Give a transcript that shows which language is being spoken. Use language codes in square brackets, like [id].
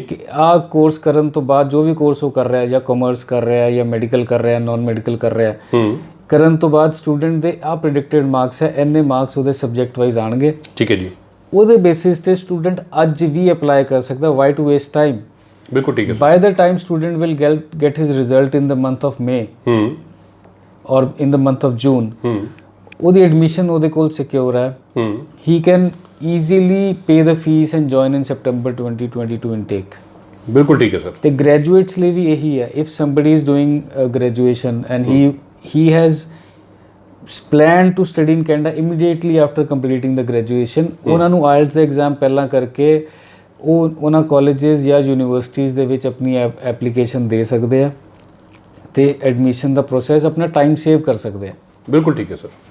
[pa] ਕਿ ਆਹ ਕੋਰਸ ਕਰਨ ਤੋਂ ਬਾਅਦ ਜੋ ਵੀ ਕੋਰਸ ਉਹ ਕਰ ਰਿਹਾ, ਜਾਂ ਕਾਮਰਸ ਕਰ ਰਿਹਾ, ਜਾਂ ਮੈਡੀਕਲ ਕਰ ਰਿਹਾ, ਨਾਨ ਮੈਡੀਕਲ ਕਰ ਰਿਹਾ, ਕਰਨ ਤੋਂ ਬਾਅਦ ਸਟੂਡੈਂਟ ਦੇ ਆਹ ਪ੍ਰੀਡਿਕਟਡ ਮਾਰਕਸ ਹੈ, ਇੰਨੇ ਮਾਰਕਸ ਉਹਦੇ ਸਬਜੈਕਟ ਵਾਈਜ਼ ਆਣਗੇ। ਠੀਕ ਹੈ ਜੀ। ਉਹਦੇ ਬੇਸਿਸ ਤੇ ਸਟੂਡੈਂਟ ਅੱਜ ਵੀ ਅਪਲਾਈ ਕਰ ਸਕਦਾ। [en] Why to waste time? [pa] ਬਿਲਕੁਲ ਠੀਕ ਹੈ। [en] by the time student will get his result in the month of May or in the month of June, [pa] ਉਹਦੀ ਐਡਮਿਸ਼ਨ ਉਹਦੇ ਕੋਲ ਸਿਕਿਉਰ ਹੈ। [en] he can easily pay the fees and join in September 2022 intake. [pa] ਬਿਲਕੁਲ ਠੀਕ ਹੈ sir. ਤੇ graduates ਲਈ ਵੀ ਇਹੀ ਹੈ। [en] if somebody is doing graduation and he has planned to study in Canada immediately after completing the graduation, [pa] ਉਹਨਾਂ ਨੂੰ IELTS ਦਾ exam ਪਹਿਲਾਂ ਕਰਕੇ ਉਹ ਉਹਨਾਂ ਕਾਲਜਿਸ ਜਾਂ ਯੂਨੀਵਰਸਿਟੀਜ਼ ਦੇ ਵਿੱਚ ਆਪਣੀ ਐਪਲੀਕੇਸ਼ਨ ਦੇ ਸਕਦੇ ਆ ਤੇ ਐਡਮਿਸ਼ਨ ਦਾ ਪ੍ਰੋਸੈਸ ਆਪਣਾ ਟਾਈਮ ਸੇਵ ਕਰ ਸਕਦੇ ਆ। ਬਿਲਕੁਲ ਠੀਕ ਹੈ ਸਰ।